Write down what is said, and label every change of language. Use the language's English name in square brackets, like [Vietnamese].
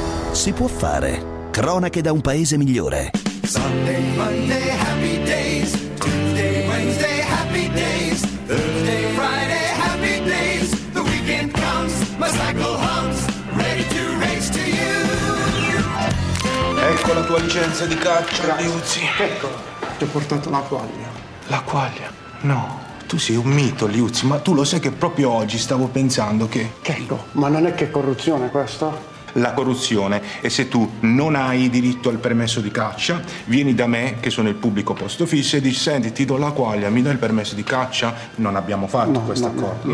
[Italian] Si può fare. Cronache da un paese migliore. [English] Sunday, Monday, happy days. Tuesday, Wednesday, happy days. Thursday, Friday, happy days. The weekend comes, my cycle hums, ready to race to you. [Italian] Ecco la tua licenza di caccia, Liuzzi. Eccola, ti ho portato la quaglia. La quaglia? No. Tu sei un mito, Liuzzi, ma tu lo sai che proprio oggi stavo pensando che... Checco, ma non è che corruzione questo? La corruzione è se tu non hai diritto al permesso di caccia, vieni da me, che sono il pubblico posto fisso, e dici, senti, ti do la quaglia, mi do il permesso di caccia, non abbiamo fatto questo accordo.